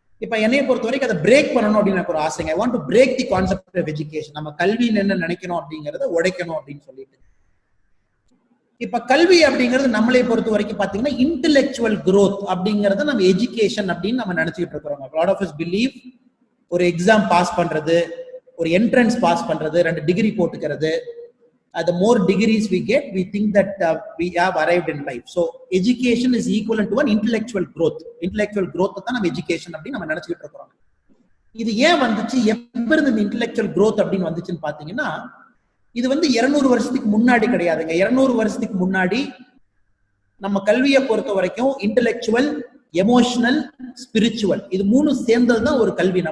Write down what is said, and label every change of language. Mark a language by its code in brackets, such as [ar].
[ta] இப்ப என்னைய பொறுத்த வரைக்கும் அதை பிரேக் பண்ணணும் அப்படின்னு எனக்கு ஒரு ஆசைங்க. [en] I want to break the concept of education. [ta] நம்ம கல்வின்னு என்ன நினைக்கணும் அப்படிங்கறத உடைக்கணும் அப்படின்னு சொல்லிட்டு, இப்ப கல்வி அப்படிங்கிறது நம்மளை பொறுத்த வரைக்கும் பாத்தீங்கன்னா இன்டெலெக்சுவல் growth அப்படிங்கறத நம்ம எஜுகேஷன் அப்படின்னு நம்ம நினைச்சுட்டு இருக்கிறோம். [en] lot of us believe [ta] ஒரு எக்ஸாம் பாஸ் பண்றது, ஒரு என்ட்ரன்ஸ் பாஸ் பண்றது, 2 டிகிரி போட்டுக்கிறது, [en] the more degrees we get, we think that we have arrived in life. So education is equivalent to an intellectual growth. [ta] Intellectual growth தான் நம்ம education அப்படின்னு நம்ம நினைச்சுக்கிட்டு இருக்கிறோம். இது ஏன் வந்துச்சு, எப்ப இருந்து இந்த இன்டெலெக்சுவல் growth அப்படின்னு வந்துச்சுன்னு பாத்தீங்கன்னா, இது வந்து 200 வருஷத்துக்கு முன்னாடி கிடையாதுங்க. 200 வருஷத்துக்கு முன்னாடி நம்ம கல்வியை பொறுத்த வரைக்கும் இன்டெலெக்சுவல், எமோஷனல், ஸ்பிரிச்சுவல், இது 3 சேர்ந்தது தான் ஒரு கல்வி.